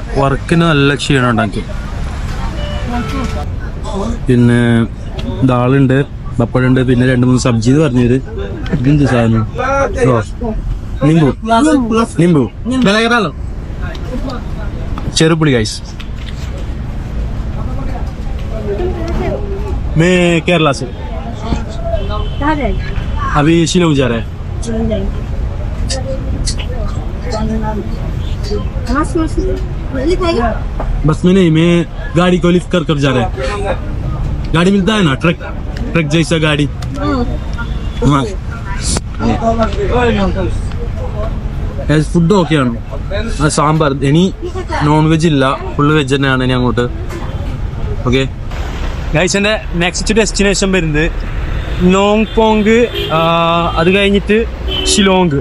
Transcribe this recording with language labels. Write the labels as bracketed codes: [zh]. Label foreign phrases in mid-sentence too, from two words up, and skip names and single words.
[ml] വർക്കിന് നല്ല ക്ഷീണം ഉണ്ടാക്കി. പിന്നെ ദാളുണ്ട്, പപ്പടുണ്ട്, പിന്നെ 2-3 സബ്ജി എന്ന് പറഞ്ഞത്. ഇതെന്ത് സാധനം? [hi] निंबू निंबू [ml] ചെറുപുളി ഗൈസ്. [hi] मैं केरला से, अभी शिलोंग जा रहा है. बस में नहीं, मैं गाड़ी को लिफ्ट कर जा रहा है. गाड़ी मिलता है ना, ट्रक जैसा गाड़ी. [ml] हाँ ഫുഡ് ഓക്കെയാണ്. സാമ്പാർ, ഇനി [en] non veg [ml] ഇല്ല, ഫുള്ള് വെജ് തന്നെയാണ് ഇനി അങ്ങോട്ട്. [en] okay guys, [ml] എൻ്റെ [en] next destination [ml] വരുന്നത് നോങ്പോങ്, അത് കഴിഞ്ഞിട്ട് ഷിലോങ്.